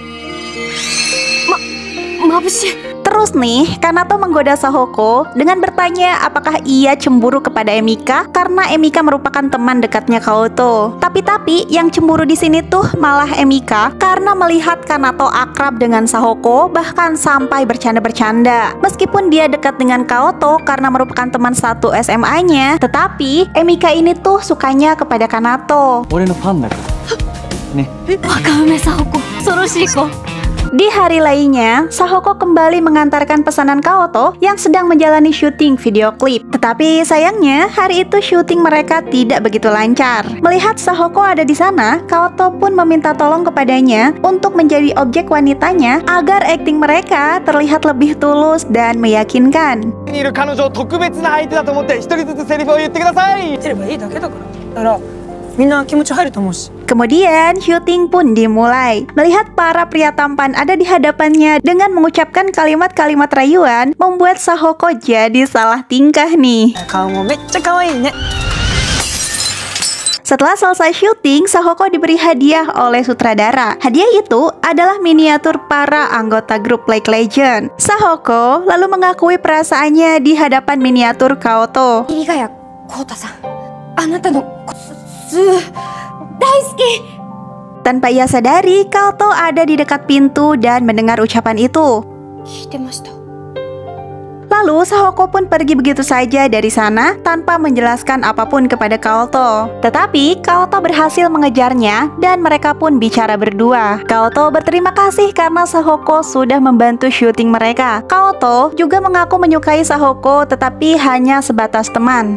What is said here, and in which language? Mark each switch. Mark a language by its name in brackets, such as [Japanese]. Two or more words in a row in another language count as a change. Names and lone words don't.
[Indonesian] Terus nih, Kanato menggoda Sahoko dengan bertanya apakah ia cemburu kepada Emika karena Emika merupakan teman dekatnya Kaoto. Tapi yang cemburu di sini tuh malah Emika karena melihat Kanato akrab dengan Sahoko, bahkan sampai bercanda-bercanda. Meskipun dia dekat dengan Kaoto karena merupakan teman satu SMA-nya, tetapi Emika ini tuh sukanya kepada Kanato. [Japanese] 俺のファンだから。ね。若梅沙穂子、恐ろしい子。 [Indonesian] Di hari lainnya, Sahoko kembali mengantarkan pesanan Kaoto yang sedang menjalani syuting video klip. Tetapi sayangnya, hari itu syuting mereka tidak begitu lancar. Melihat Sahoko ada di sana, Kaoto pun meminta tolong kepadanya untuk menjadi objek wanitanya agar akting mereka terlihat lebih tulus dan meyakinkan. [Japanese] いる彼女を特別な相手だと思って一人ずつセリフを言ってください。言ってればいいだけだから。だからみんな気持ち入ると思うし。 [Indonesian] Kemudian syuting pun dimulai. Melihat para pria tampan ada di hadapannya dengan mengucapkan kalimat-kalimat rayuan, membuat Sahoko jadi salah tingkah nih. [Japanese] 顔もめっちゃ可愛いね。 [Indonesian] Setelah selesai syuting, Sahoko diberi hadiah oleh sutradara. Hadiah itu adalah miniatur para anggota grup League Legend. Sahoko lalu mengakui perasaannya di hadapan miniatur Kaoto. [Japanese] 入ヶ谷浩太さん、あなたの大好き。 [Indonesian] Tanpa ia sadari, Kaoto ada di dekat pintu dan mendengar ucapan itu. [Japanese] 聞いてました。 [Indonesian] Lalu Sahoko pun pergi begitu saja dari sana tanpa menjelaskan apapun kepada Kaoto. Tetapi Kaoto berhasil mengejarnya dan mereka pun bicara berdua. Kaoto berterima kasih karena Sahoko sudah membantu syuting mereka. Kaoto juga mengaku menyukai Sahoko tetapi hanya sebatas teman.